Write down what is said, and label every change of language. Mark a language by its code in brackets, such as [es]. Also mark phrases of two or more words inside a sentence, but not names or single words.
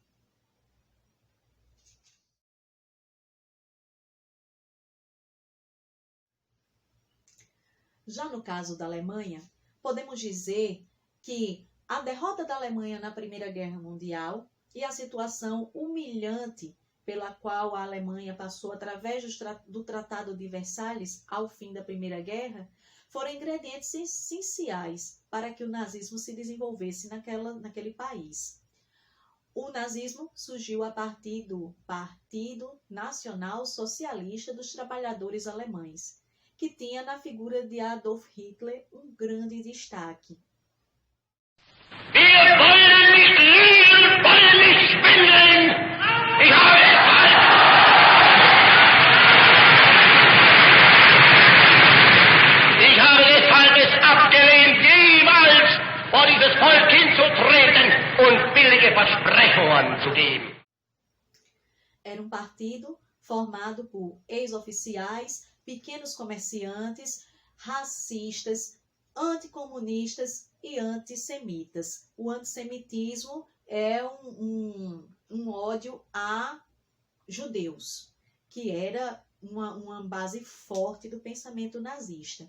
[pt] Já no caso da Alemanha, podemos dizer que a derrota da Alemanha na Primeira Guerra Mundial e a situação humilhante pela qual a Alemanha passou através do Tratado de Versalhes ao fim da Primeira Guerra foram ingredientes essenciais para que o nazismo se desenvolvesse naquele país. O nazismo surgiu a partir do Partido Nacional Socialista dos Trabalhadores Alemães, que tinha na figura de Adolf Hitler um grande destaque. [de] Wir wollen nicht lieben, wollen nicht spenden. Ich habe deshalb es abgelehnt, jemals vor dieses Volk hinzutreten und billige Versprechungen zu geben. [pt] Era um partido formado por ex-oficiais, pequenos comerciantes, racistas, anticomunistas e antissemitas. O antissemitismo é um ódio a judeus, que era uma base forte do pensamento nazista.